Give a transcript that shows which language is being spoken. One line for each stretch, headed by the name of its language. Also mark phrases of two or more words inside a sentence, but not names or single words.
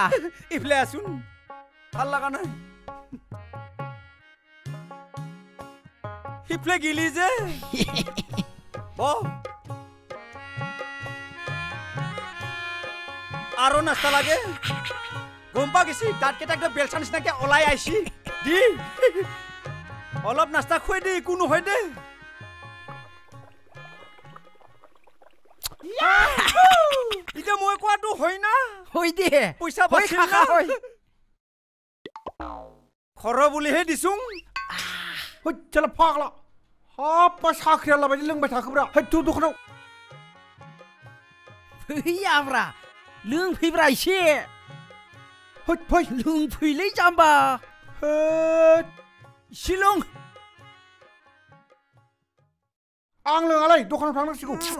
Assamese: ইফালে আছোন ভাল লগা নাই সিফালে গিলি যে আৰু নাস্তা লাগে গম পা গেছি দাঁতকেইটা একদম বেলচা নিচিনাকে ওলাই আইছি দি অলপ নাস্তা খুৱাই দে একো নহয় দে এতিয়া মই কোৱাটো হয় না হৈ দে পইচা বাচিল না খৰ বুলিহে দিছো চলা ফাগলা
Bodo: हाब साख्रिया लाबायदि लोंबाय थाखोब्रा हैथु दखानाव फैयाब्रा लोंफैब्रा एसे है फै लोंफैलै जाम्बा एसे लों आं लोङालै दखानाव थांनांसिगौ